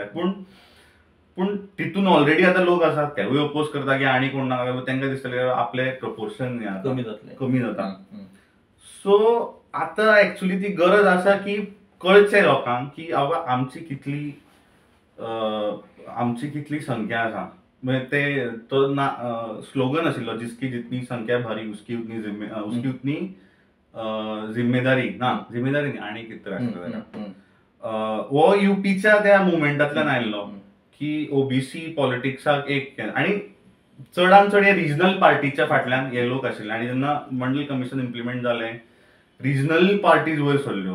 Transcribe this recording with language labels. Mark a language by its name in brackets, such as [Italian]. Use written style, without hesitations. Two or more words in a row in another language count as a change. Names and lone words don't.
[Konkani] पूण तितून ऑलरेडी आतां लोक आसात, तेवूय अपोज करता की आनी कोण नाका, तांकां दिसतलें आपले प्रपोर्शन कमी जाता. सो आतां एक्चुअली ती गरज आसा की कळचें लोकांक की आमची कितली संख्या आसा. म्हणजे ते तो स्लोगन आशिल्लो, [Hindi] जिसकी जितनी संख्या भारी उसकी उतनी जिम्मेदारी [Konkani] न्ही, आनी कितें आशिल्लें. हो युपीच्या त्या मुवमेंटांतल्यान आयिल्लो की ओबीसी पॉलिटिक्साक एक, आनी चडांत चड हे रिजनल पार्टीच्या फाटल्यान हे लोक आशिल्ले. आनी जेन्ना मंडल कमिशन इम्प्लिमेंट जालें, [English] regional parties [Konkani] वयर सरल्यो.